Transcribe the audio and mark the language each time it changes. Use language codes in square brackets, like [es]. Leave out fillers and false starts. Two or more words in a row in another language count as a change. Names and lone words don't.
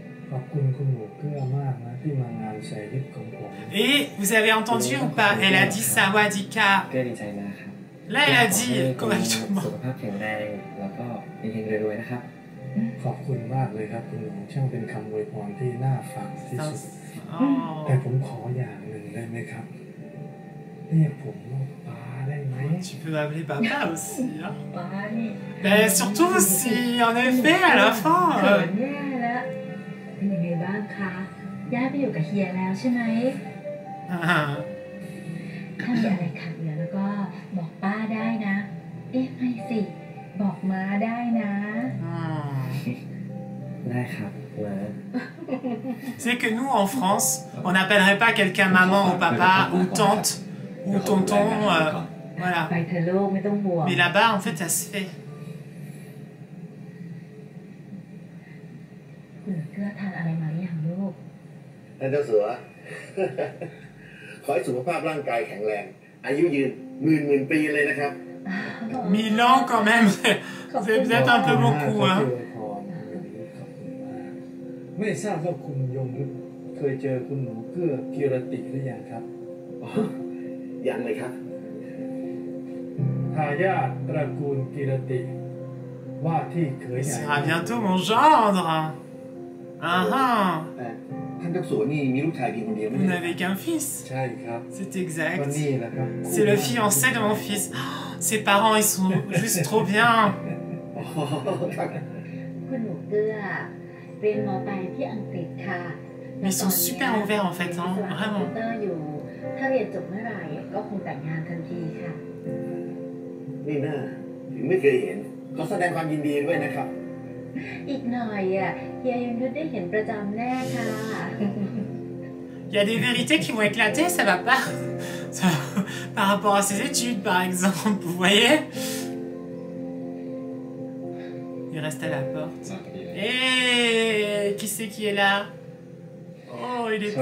[th] ขอบคุณคุณหมูเกื้อมากนะที่มางานแชร์ลิปของผม [fr] Et vous avez entendu ou pas? Elle a dit Sawadika. [th] เกื้อดีใจมากครับ [fr] Là, elle a dit [th] สุ [fr] correctement. [th] ขภาพแข็งแรงแล้วก็เฮงๆรวยๆนะครับ ขอบคุณมากเลยครับคุณหนูช่างเป็นคำอวยพรที่น่าฟังที่สุด Oh. แต่ผมขออย่างหนึ่งได้ไหมครับเรียกผมว่าป้าได้ไหม [fr] Tu peux m'appeler papa aussi. Hein. [th] ป้านี่ [fr] Mais surtout si, en effet, à la [th] เขิ [fr] fin. [th] นแย่แล้วเป็นยังไงบ้างคะย่าไปอยู่กับเฮียแล้วใช่ไหม ถ้ามีอะไรขัดเหลือแล้วก็บอกป้าได้นะ เอ๊ะไม่สิ บอกม้าได้นะ ได้ครับมา [fr] C'est que nous, en France, on n'appellerait pas quelqu'un maman ou papa ou tante ou tonton. Voilà. [th] ไปเธอะลูกไม่ต้องห่วง [fr] Mais là-bas, en fait, ça se fait. [th] คุณเกลือทานอะไรมาหรือยังลูก ท่านเจ้าสัว ขอให้สุขภาพร่างกายแข็งแรง อายุยืนหมื่นปีเลยนะครับ [fr] 1000 ans quand même, c'est peut-être un peu beaucoup. [th] ขอบ Hein. คุณพรวันนี้ขอบคุณมากไม่ทราบว่าคุณยงยุทธเคยเจอคุณหนูเกื้อกิรติหรือยังครับ อ๋อ ยังเลยครับ ทายาทตระกูลกิรติ ว่าที่เขย [fr] Il [th] ใหญ่ [fr] sera bientôt mon gendre. Ah ah. [th] ท่านเจ้าสัวนี่มีลูกชายเพียงคนเดียวไม่ [fr] Vous [th] ใช่ [fr] n'avez qu'un fils. [th] ใช่ครับ [fr] C'est [th] ก็ [fr] exact. [th] นี่แหละครับ [fr] C'est le fiancé de mon fils. Oh, ses parents, ils sont juste trop bien. [th] อ๋อครับ คุณหนูเกลือเรียนม.ปลายที่อังกฤษค่ะ [fr] Mais ils sont super ouverts en fait, hein, [th] คอม [fr] vraiment. [th] พิวเตอร์อยู่ ถ้าเรียนจบเมื่อไหร่ก็คงแต่งงานทันทีค่ะ นี่น่าถึงไม่เคยเห็น ขอแสดงความยินดีด้วยนะครับ อีกหน่อยเฮียยงยุทธได้เห็นประจำแน่ค่ะ [fr] Il y a des vérités qui vont éclater, ça va pas. Par rapport à ses études, par exemple, vous voyez? Il reste à la porte. Et qui c'est qui est là? Oh, il est